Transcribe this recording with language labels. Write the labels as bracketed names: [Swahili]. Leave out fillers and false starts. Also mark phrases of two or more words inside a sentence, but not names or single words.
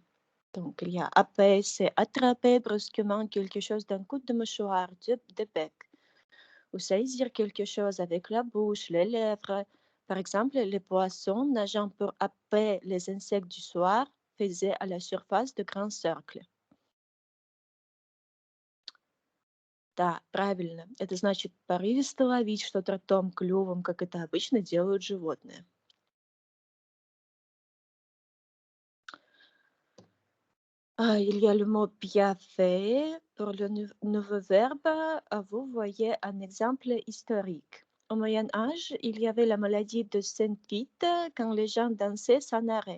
[French] Donc, il y a happer, c'est attraper brusquement quelque chose d'un coup de mouchoir, de bec, ou saisir quelque chose avec la bouche, les lèvres. Par exemple, les poissons nageant pour happer les insectes du soir faisaient à la surface de grands cercles. [Russian] Да, правильно. Это значит порывисто ловить что-то ртом, клювом, как это обычно делают животные. [French] Il y a le mot bien fait. Pour le nouveau verbe, vous voyez un exemple historique. Au Moyen Âge, il y avait la maladie de Sainte-Vite quand les gens dansaient sans arrêt.